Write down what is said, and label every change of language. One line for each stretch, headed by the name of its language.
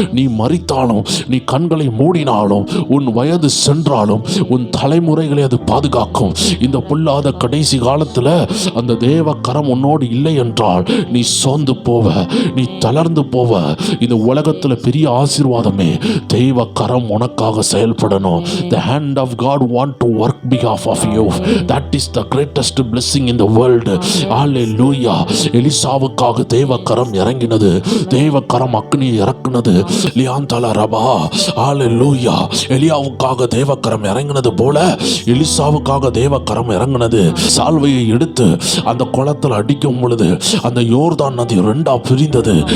Tamil: நீ மறித்தாலும், நீ கண்களை மூடினாலும், உன் வயது சென்றாலும், உன் தலைமுறைகளை அது பாதுகாக்கும். இந்த பொல்லாத கடைசி காலத்துல அந்த தேவ கரம் உன்னோடு இல்லை என்றால் நீ சோர்ந்து போவ, நீ தளர்ந்து போவ. இந்த உலகத்துல பெரிய ஆசீர்வாதமே தெய்வ கரம் உனக்காக செயல்படணும்.
English: The hand of God want to work behalf of you. That is the greatest blessing in the world. Hallelujah.
Tamil: எலிசாவுக்காக தேவ கரம் இறங்கினது, தேவ கரம் அக்னியை இறக்குனது. லியாந்தல ரபா. Hallelujah. எலியாவுக்காக தேவ கரம் இறங்கினது போல எலிசாவுக்காக தேவ கரம் இறங்கினது. சால்வையை எடுத்து அந்த குளத்தில் அடிக்கும் பொழுது அந்த யோர்தான் நதி 2ஆ பிரிந்தது.